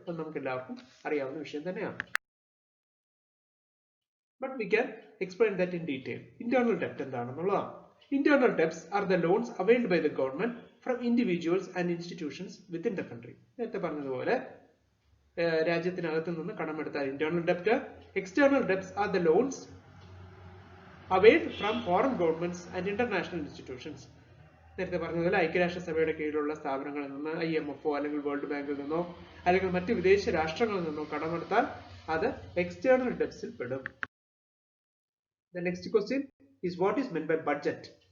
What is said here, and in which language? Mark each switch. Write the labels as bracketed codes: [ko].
[ml] അത് നമുക്ക് എല്ലാവർക്കും അറിയാവുന്ന വിഷയം തന്നെയാണ്. [en] But we can explain that in detail. Internal debt [ml] എന്താണെന്നുള്ളതാണ്. [en] Internal debts are the loans availed by the government from individuals and institutions within the country. [ml] നേരത്തെ പറഞ്ഞതുപോലെ രാജ്യത്തിനകത്ത് നിന്ന് കടമെടുത്താൽ internal ഡെപ്റ്റ്. [en] External debts are the loans availed from foreign governments and international institutions. [ml] നേരത്തെ പറഞ്ഞതുപോലെ ഐക്യരാഷ്ട്രസഭയുടെ കീഴിലുള്ള സ്ഥാപനങ്ങളിൽ നിന്ന്, IMF അല്ലെങ്കിൽ വേൾഡ് ബാങ്കിൽ നിന്നോ അല്ലെങ്കിൽ മറ്റ് വിദേശ രാഷ്ട്രങ്ങളിൽ നിന്നോ കടമെടുത്താൽ അത് എക്സ്റ്റേണൽ ഡെപ്റ്റ്സിൽ പെടും. [en] The next question is what is meant by budget?